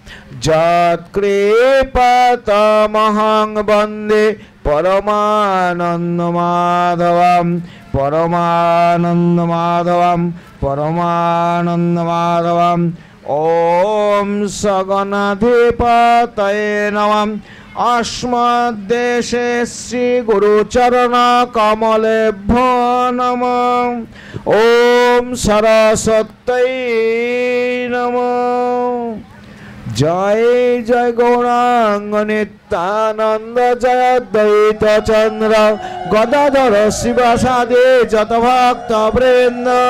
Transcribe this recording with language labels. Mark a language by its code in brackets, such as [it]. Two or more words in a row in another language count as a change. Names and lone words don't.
[sa] যৎকৃপতমহং বন্দে পরমানন্দ মাধবম পরমানন্দ মাধবম পরমানন্দ মাধবম। ওম সগণাধিপতয়ে নমঃ। अस्मद्देशे श्री गुरुचरण कमलेभ्यो नमः। ओम सरस्वत्यै नमः। [bn] জয় জয় গৌরাঙ্গ নিত্যানন্দ জয় দ্বৈত চন্দ্র গদাধর শিবাসাদি যত ভক্ত বৃন্দ।